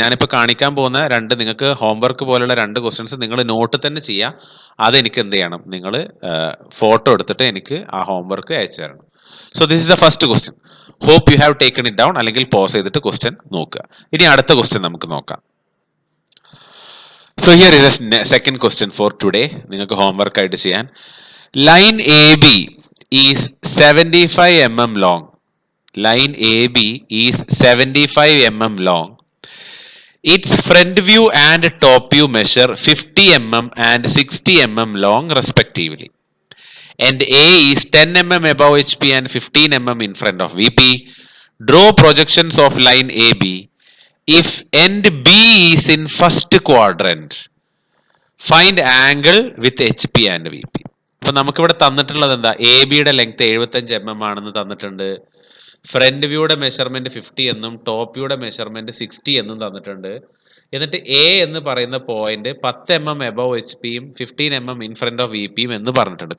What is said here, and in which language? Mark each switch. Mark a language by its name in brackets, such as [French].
[Malayalam] ഞാനിപ്പോൾ കാണിക്കാൻ പോകുന്ന രണ്ട് നിങ്ങൾക്ക് ഹോംവർക്ക് പോലുള്ള രണ്ട് ക്വസ്റ്റ്യൻസ് നിങ്ങൾ നോട്ടിൽ തന്നെ ചെയ്യാം. അതെനിക്ക് എന്ത് ചെയ്യണം, നിങ്ങൾ ഫോട്ടോ എടുത്തിട്ട് എനിക്ക് ആ ഹോംവർക്ക് അയച്ചു തരണം. [English] So this is the first question. Hope you have taken it down, [Malayalam] അല്ലെങ്കിൽ പോസ് ചെയ്തിട്ട് ക്വസ്റ്റ്യൻ നോക്കുക. ഇനി അടുത്ത ക്വസ്റ്റ്യൻ നമുക്ക് നോക്കാം. [English] So here is a second question for today. [Malayalam] നിങ്ങൾക്ക് ഹോംവർക്ക് ആയിട്ട് ചെയ്യാൻ. [English] Line A B is 75 mm long. Line AB is 75 mm long. Its front view and top view measure 50 mm and 60 mm long respectively. And A is 10 mm above HP and 15 mm in front of VP. Draw projections of line AB if end B is in first quadrant. Find angle with HP and VP. [Malayalam] അപ്പൊ നമുക്കിവിടെ തന്നിട്ടുള്ളത് എന്താ, A ബിയുടെ length 75 mm ആണെന്ന് തന്നിട്ടുണ്ട്, front വ്യൂയുടെ measurement 50 എന്നും top വ്യൂയുടെ measurement 60 എന്നും തന്നിട്ടുണ്ട്. എന്നിട്ട് എ എന്ന് പറയുന്ന പോയിന്റ് 10 mm എബവ് എച്ച് പിയും 15 mm in front of V പിയും എന്ന് പറഞ്ഞിട്ടുണ്ട്.